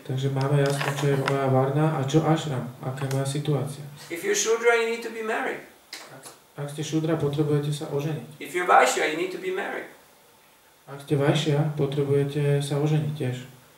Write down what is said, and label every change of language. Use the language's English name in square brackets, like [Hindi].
[Slovak] Takže máme jasno, čo je moja varna a čo ashram, aká je moja situácia. [English] If you're Shudra, you need to be married. [Slovak] Ak ste šudra, potrebujete sa oženiť. [English] If you're Vaishya, you need to be married. [Slovak] Ak ste vajšia, potrebujete sa oženiť tiež.